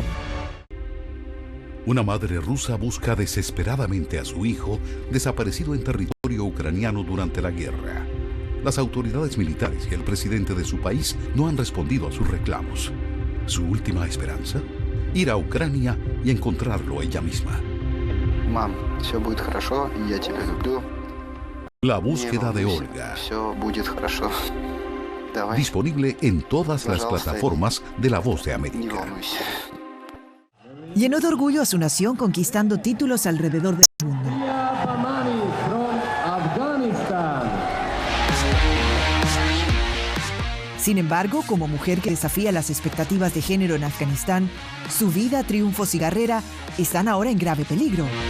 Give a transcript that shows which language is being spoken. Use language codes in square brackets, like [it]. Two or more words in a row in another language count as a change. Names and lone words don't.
[es] Una madre rusa busca desesperadamente a su hijo desaparecido en territorio ucraniano durante la guerra. Las autoridades militares y el presidente de su país no han respondido a sus reclamos. ¿Su última esperanza? Ir a Ucrania y encontrarlo ella misma. [ru] Mam, все будет хорошо, y я тебя люблю. [es] La búsqueda de Olga. Disponible en todas las plataformas de La Voz de América. Llenó de orgullo a su nación conquistando títulos alrededor del mundo. Sin embargo, como mujer que desafía las expectativas de género en Afganistán, su vida, triunfos y carrera están ahora en grave peligro.